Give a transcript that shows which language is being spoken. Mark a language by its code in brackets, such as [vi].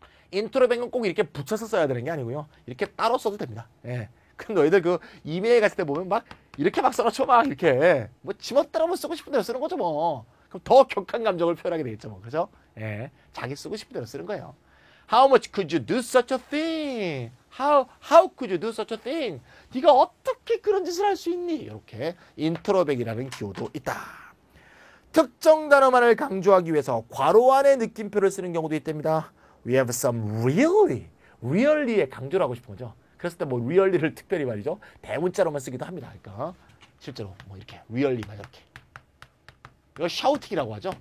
[ko] 인트로뱅은 꼭 이렇게 붙여서 써야 되는 게 아니고요. 이렇게 따로 써도 됩니다. 예. 그럼 너희들 그 이메일 갔을 때 보면 막 이렇게 막 써놓죠. 막 이렇게. 뭐 지멋대로 뭐 쓰고 싶은 대로 쓰는 거죠 뭐. 그럼 더 격한 감정을 표현하게 되겠죠 뭐. 그죠? 예. 자기 쓰고 싶은 대로 쓰는 거예요. [en] How much could you do such a thing? How could you do such a thing? [ko] 네가 어떻게 그런 짓을 할 수 있니? 이렇게 인트로뱅이라는 기호도 있다. 특정 단어만을 강조하기 위해서 괄호 안에 느낌표를 쓰는 경우도 있답니다. [en] We have some really [ko] 에 강조를 하고 싶은 거죠. 그랬을 때 뭐 really를 특별히 말이죠. 대문자로만 쓰기도 합니다. 그러니까 실제로 뭐 이렇게 really만 이렇게. 이거 샤우팅이라고 하죠.